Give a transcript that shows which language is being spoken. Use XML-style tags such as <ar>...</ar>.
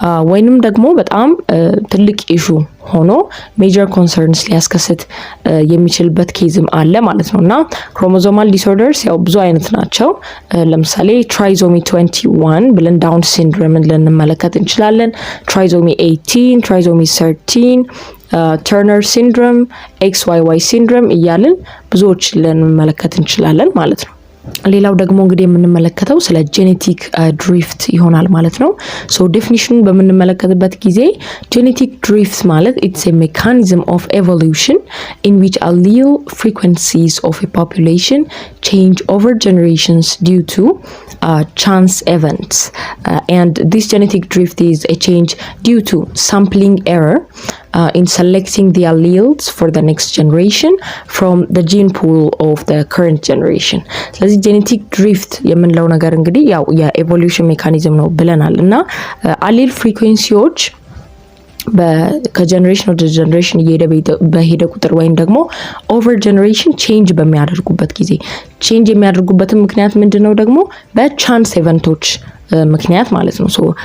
<am>ወይንም ደግሞ በጣም ትልቅ ኢሹ ሆኖ ሜጀር ኮንሰርንስ ሊያስከስት የሚችልበት ኬዝም አለ ማለት ነውና ክሮሞሶማል ዲስኦርደርስ ያው ብዙ አይነት ናቸው። ለምሳሌ ትራይዞሚ 21 ብለን ዳውን ሲንድሮምን ልንመለከት እንችላለን። ትራይዞሚ 18፣ ትራይዞሚ 13፣ ተርነር ሲንድሮም፣ XYY ሲንድሮም እያልን ብዙዎች ልንመለከት እንችላለን ማለት ነው። ሌላው ደግሞ እንግዲህ የምንመለከተው ስለ ጄኔቲክ ድሪፍት ይሆናል ማለት ነው። ሶ ዴፊኒሽኑን በምንመለከትበት ጊዜ ጄኔቲክ ድሪፍት ማለት</am> <en>it's a mechanism of evolution in which allele frequencies of a population change over generations due to chance events, and this genetic drift is a change due to sampling error in selecting the alleles for the next generation from the gene pool of the current generation.</en> <am>ስለዚህ ጄኔቲክ ድሪፍት የምንለው ነገር እንግዲህ ያው የኤቮሉሽን ሜካኒዝም ነው ብለናል እና አሌል ፍሪኩዌንሲዎች ከጀነሬሽን ወደ ጀነሬሽን በሄደ ቁጥር ወይም ደግሞ ኦቨር ጀነሬሽን ቼንጅ በሚያደርጉበት ጊዜ ቼንጅ የሚያደርጉበትን ምክንያት ምንድነው ደግሞ በቻንስ ኢቨንቶች ምክንያት ማለት ነው። ሶ</am>